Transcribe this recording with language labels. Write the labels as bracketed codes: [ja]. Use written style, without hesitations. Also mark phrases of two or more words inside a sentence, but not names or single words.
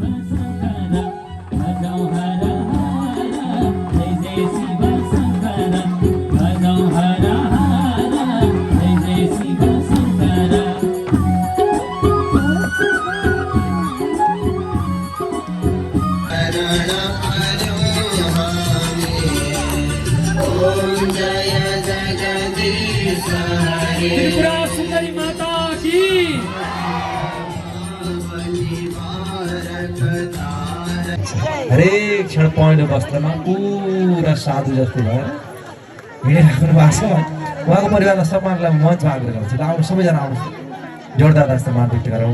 [ne] शङ्कर भजौ हर हर जय जय शिव शङ्कर भजौ हर हर जय जय शिव शङ्कर [hi] त्रिपुरा सुंदरी माता की [ne] हरेक क्षण पहेँलो वस्त्रमा पुरा साधु जस्तो भएर हिँडिराख्नु भएको छ। उहाँको परिवारलाई सम्मानलाई मञ्चमा आग्रह गर्छु। ल आउनु सबैजना आउनु जोरदार सम्मान व्यक्त गरौँ।